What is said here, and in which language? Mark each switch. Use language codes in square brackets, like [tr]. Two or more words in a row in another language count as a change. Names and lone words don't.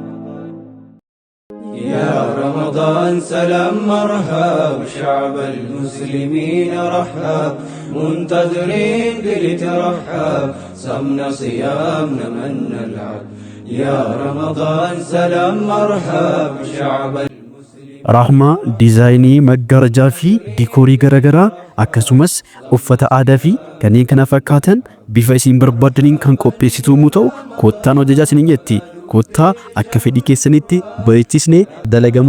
[ar] يا رمضان سلام مرحب شعب المسلمين رحب منتظرين لترحب صمنا صيامنا من نلعب يا رمضان سلام مرحب شعب [om] Rahmaa diizaayinii maggaarajaa fi diikoorii garaagaraa akkasumas uffata aadaa fi kanneen kana fakkaatan bifa isin barbaadaniin kan qopheessitu yommuu ta'u kottaan hojjechaa isiniin jetti. Kottaa akka fedhii keessanitti bareechisnee dalagamu ta'a.